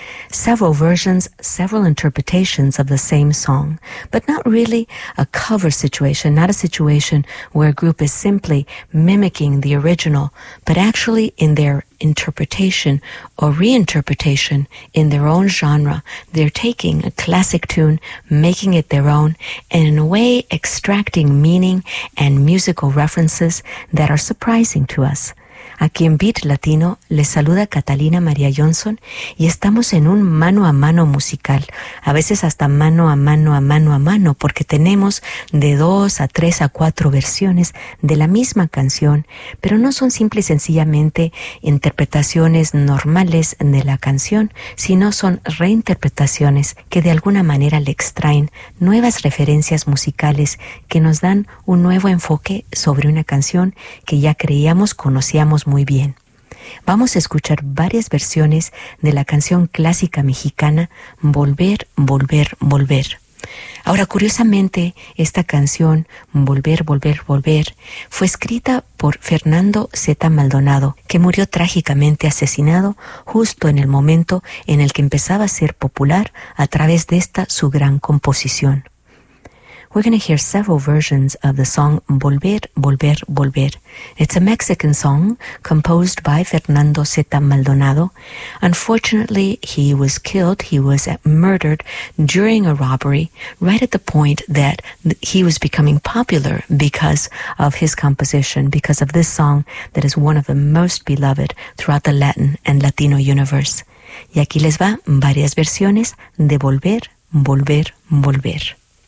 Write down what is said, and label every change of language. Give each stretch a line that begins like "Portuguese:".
English: Several versions, several interpretations of the same song, but not really a cover situation, not a situation where a group is simply mimicking the original, but actually in their interpretation or reinterpretation in their own genre, they're taking a classic tune, making it their own, and in a way extracting meaning and musical references that are surprising to us.
Spanish: Aquí en Beat Latino les saluda Catalina María Johnson y estamos en un mano a mano musical, a veces hasta mano a mano a mano a mano, porque tenemos de 2 a 3 a 4 versiones de la misma canción, pero no son simple y sencillamente interpretaciones normales de la canción, sino son reinterpretaciones que de alguna manera le extraen nuevas referencias musicales que nos dan un nuevo enfoque sobre una canción que ya creíamos conocíamos muy bien. Vamos a escuchar varias versiones de la canción clásica mexicana Volver, Volver, Volver. Ahora, curiosamente, esta canción Volver, Volver, Volver fue escrita por Fernando Zeta Maldonado, que murió trágicamente asesinado justo en el momento en el que empezaba a ser popular a través de esta su gran composición.
English: We're going to hear several versions of the song Volver, Volver, Volver. It's a Mexican song composed by Fernando Zeta Maldonado. Unfortunately, he was killed, he was murdered during a robbery right at the point that he was becoming popular because of his composition, because of this song that is one of the most beloved throughout the Latin and Latino universe.
Spanish: Y aquí les va varias versiones de Volver, Volver, Volver.